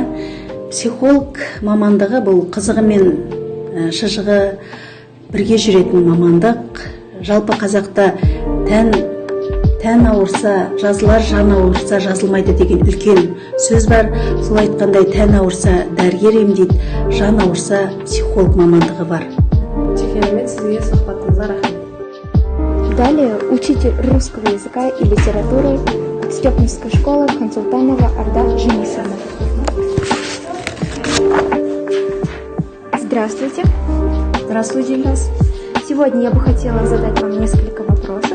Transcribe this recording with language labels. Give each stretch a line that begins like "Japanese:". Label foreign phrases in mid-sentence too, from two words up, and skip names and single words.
Kazakh: Психолог мамандығы бұл қызығы мен шыжығы бірге жүретін мамандық. Жалпы қазақта тән ауырса жазылар, жан ауырса жазылмайды деген үлкен сөз бар. Сол айтқандай тән ауырса дәрігер емдейді, жан ауырса психолог мамандығы бар. Керемет, сізге сұхбатыңызға рахмет.
Russian: Далее учитель русского языка и литературы Степновской школы Хансултанова Арда Женисовна. Здравствуйте. Здравствуйте, Ильяс. Сегодня я бы хотела задать вам несколько вопросов.